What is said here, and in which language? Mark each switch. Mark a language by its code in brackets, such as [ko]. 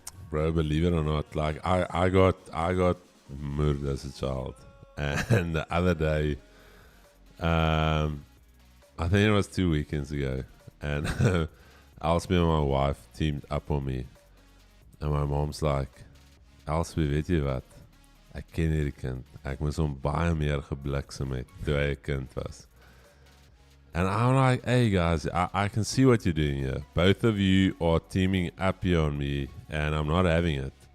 [en] Bro, believe it or not, like I got murdered as a child, and the other day, I think it was 2 weekends ago, and Elsbie and my wife teamed up on me, and my mom's like, Elsbie, [af] weet jy wat? Ek ken hierdie kind. Ek moes hom baie meer gebliksem het toe hy 'n kind was. [en] And I'm like, hey guys, I can see what you're doing here. Both of you are teaming up here on me, and I'm not having it.